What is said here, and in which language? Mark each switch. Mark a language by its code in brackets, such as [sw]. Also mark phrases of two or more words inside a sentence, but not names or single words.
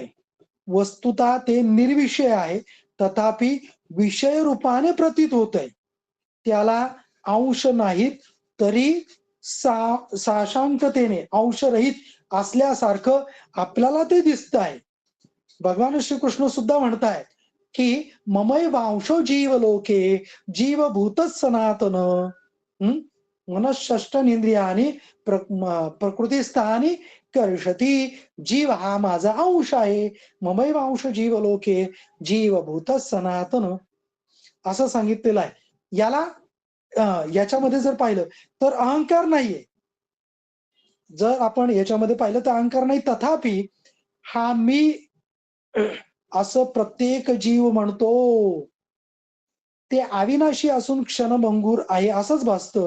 [mr] वस्तुतः ते निर्विषय आहे, तथापि विषय रूपाने प्रतीत होतंय. त्याला अंश नाहीत, तरी साशांकतेने अंशरहित असल्यासारखं आपल्याला ते दिसत आहे. भगवान श्रीकृष्ण सुद्धा म्हणतायत की [sa] ममय वांशो जीव लोके जीवभूत सनातन मनःषष्ठेंद्रियानी प्रकृतीस्थानी कर्षती. [mr] जीव हा माझा अंश आहे. [sa] ममय वांश जीव लोके जीवभूत सनातन [mr] असं सांगितलेलं आहे. याच्यामध्ये जर पाहिलं तर अहंकार नाहीये. जर आपण याच्यामध्ये पाहिलं तर अहंकार नाही, तथापि हा मी असं प्रत्येक जीव म्हणतो. ते अविनाशी असून क्षणभंगूर आहे असंच भासतं.